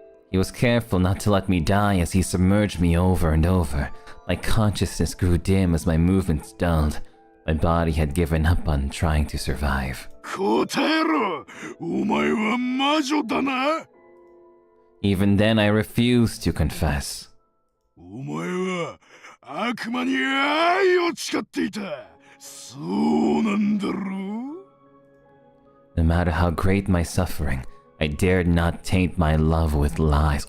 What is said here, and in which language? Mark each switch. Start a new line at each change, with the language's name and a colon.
English: He was careful not to let me die as he submerged me over and over. My consciousness grew dim as my movements dulled. My body had given up on trying to survive.
Japanese: 答えろ！お前は魔女だな！
English: Even then, I refused to confess.
Japanese: お前は悪魔に愛を誓っていた。そうなんだろう？
English: No matter how great my suffering, I dared not taint my love with lies.